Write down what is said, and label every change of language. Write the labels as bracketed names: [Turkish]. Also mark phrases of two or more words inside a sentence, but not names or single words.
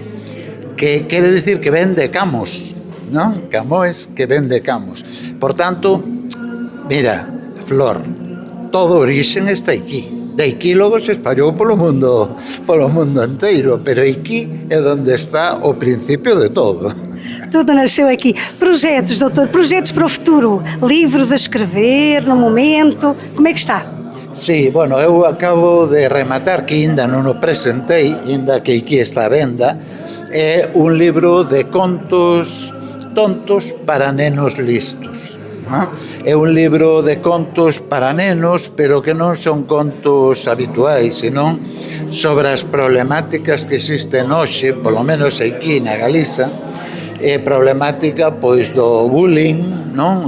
[Galician] Que quere dicir que ven de Camos, non? Camões que ven de Camos. Por tanto, mira, Flor, todo orixen está aquí. De aquí logo se espallou polo mundo inteiro, pero aquí é onde está o principio de todo. [Portuguese] Tudo nasceu aqui. Projetos, doutor, projetos para o futuro? Livros a escrever, no momento? Como é que está? [Spanish] Sí, bueno, [Galician] eu acabo de rematar, que ainda non o presentei, ainda que aquí está a venda, é un libro de contos tontos para nenos listos. É un libro de contos para nenos, pero que non son contos habituais, senón sobre as problemáticas que existen hoxe, polo menos aquí na Galiza, problemática pois do bullying, non?